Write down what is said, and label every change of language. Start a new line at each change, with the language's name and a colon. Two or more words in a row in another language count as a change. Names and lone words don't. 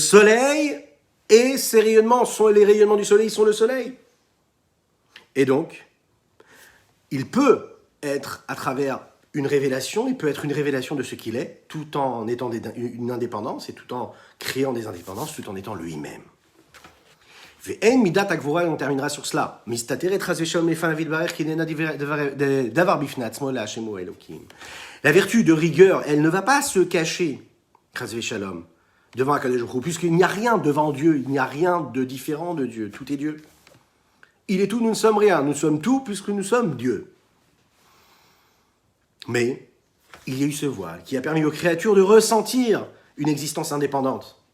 French: Le soleil Et ces rayonnements sont les rayonnements du soleil, sont le soleil. Et donc, il peut être à travers une révélation, il peut être une révélation de ce qu'il est, tout en étant une indépendance et tout en créant des indépendances, tout en étant lui-même.
Hebrew: ואין מידת הגבורה,
French: on terminera sur cela.
Hebrew: מסתתרת חס ושלום לפניו יתברך כי אין דבר בפני עצמו לה' הוא אלוקים.
French: La vertu de rigueur, elle ne va pas se cacher,
Hebrew: חס ושלום,
French: devant
Hebrew: הקדוש ברוך הוא,
French: puisqu'il n'y a rien devant Dieu, il n'y a rien de différent de Dieu, tout est Dieu. Il est tout, nous ne sommes rien, nous sommes tout puisque nous sommes Dieu. Mais il y a eu ce voile qui a permis aux créatures de ressentir une existence indépendante.